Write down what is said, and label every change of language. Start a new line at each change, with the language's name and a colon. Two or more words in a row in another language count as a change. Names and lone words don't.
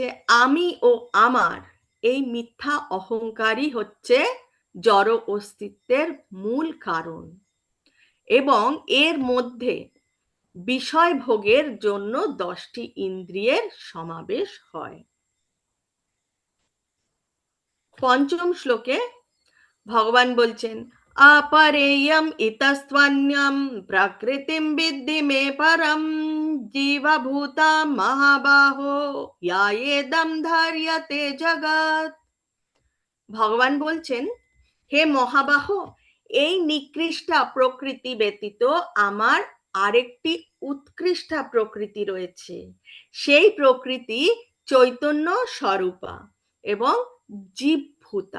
Bangla: আমি ও আমার এই মিথ্যা অহংকারই হচ্ছে জড় অস্তিত্বের মূল কারণ এবং এর মধ্যে বিষয় ভোগের জন্য 10টি ইন্দ্রিয়ের সমাবেশ হয়। পঞ্চম শ্লোকে ভগবান বলছেন,
Sanskrit: अपरेयम इतस्त्वन्यम प्रकृतिम विद्धि मे परम जीवभूता महाबाहो यायेदम धार्यते जगत।
Bangla: ভগবান বলছেন, হে মহাবাহ, এই নিকৃষ্টা প্রকৃতি ব্যতীত আমার আরেকটি উৎকৃষ্টা প্রকৃতি রয়েছে। সেই প্রকৃতি চৈতন্য স্বরূপা এবং জীবভূতা।